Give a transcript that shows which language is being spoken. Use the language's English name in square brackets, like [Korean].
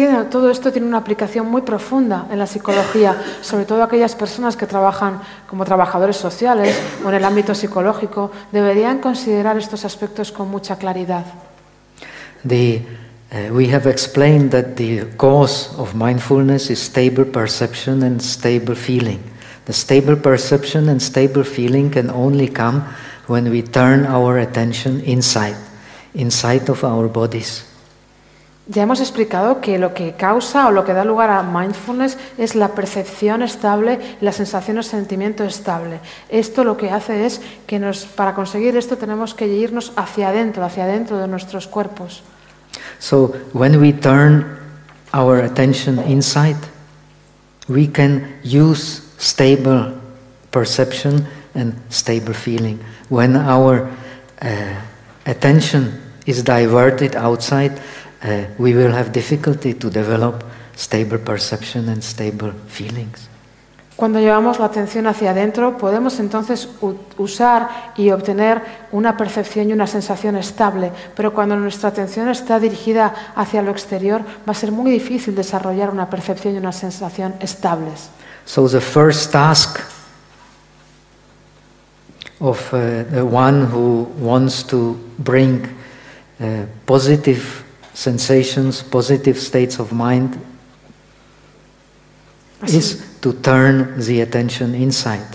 [Spanish] Todo esto tiene una aplicación muy profunda en la psicología, sobre todo aquellas personas que trabajan como trabajadores sociales o en el ámbito psicológico, deberían considerar estos aspectos con mucha claridad. [English] We have explained that the cause of mindfulness is stable perception and stable feeling. The stable perception and stable feeling can only come when we turn our attention inside. Inside of our bodies. [Spanish] Ya hemos explicado que lo que causa o lo que da lugar a mindfulness es la percepción estable, la sensación o sentimiento estable. Esto lo que hace es que para conseguir esto tenemos que irnos hacia adentro de nuestros cuerpos. [English] So when we turn our attention inside, we can use stable perception and stable feeling. When our attention is diverted outside, we will have difficulty to develop stable perception and stable feelings. [Spanish] Cuando llevamos la atención hacia adentro, podemos entonces usar y obtener una percepción y una sensación estable, pero cuando nuestra atención está dirigida hacia lo exterior, va a ser muy difícil desarrollar una percepción y una sensación estables. [English] So the first task of the one who wants to bring positive sensations, positive states of mind, is to turn the attention inside.